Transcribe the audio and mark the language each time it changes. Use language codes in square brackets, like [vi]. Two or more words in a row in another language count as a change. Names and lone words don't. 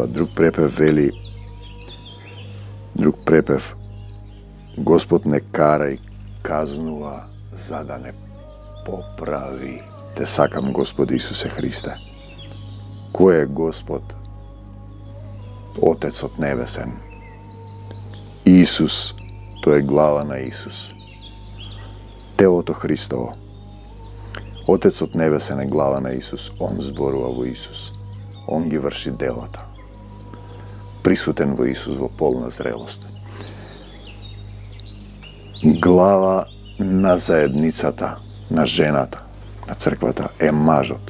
[mk] Друг препев, Господ не кара и казнува за да не поправи. Те сакам, Господи Исусе Христе. Кој е Господ? Отецот Небесен. Исус, то је глава на Исус. Телото Христово. Отецот Небесен е глава на Исус. Он зборува во Исус. Он ги врши делата. Присутен во Исус во полна зрелост. Глава на заедницата, на жената, на црквата е мажот.